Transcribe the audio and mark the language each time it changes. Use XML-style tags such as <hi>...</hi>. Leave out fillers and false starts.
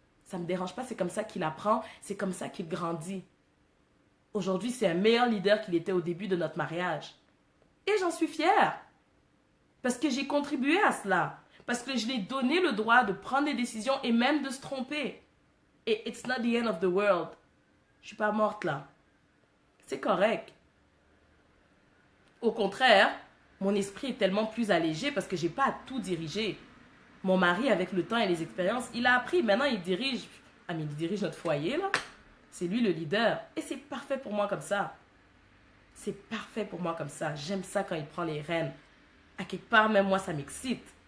<fr>Ça me dérange pas, c'est comme ça qu'il apprend, c'est comme ça qu'il grandit. Aujourd'hui, c'est un meilleur leader qu'il était au début de notre mariage. Et j'en suis fière. Parce que j'ai contribué à cela. Parce que je lui ai donné le droit de prendre des décisions et même de se tromper. Et</fr> <en>it's not the end of the world.</en> <fr>Je suis pas morte là. C'est correct. Au contraire, mon esprit est tellement plus allégé parce que j'ai pas à tout diriger. Mon mari, avec le temps et les expériences, il a appris. Maintenant, il dirige notre foyer là. C'est lui le leader. Et c'est parfait pour moi comme ça. C'est parfait pour moi comme ça. J'aime ça quand il prend les rênes. À quelque part, même moi, ça m'excite.</fr>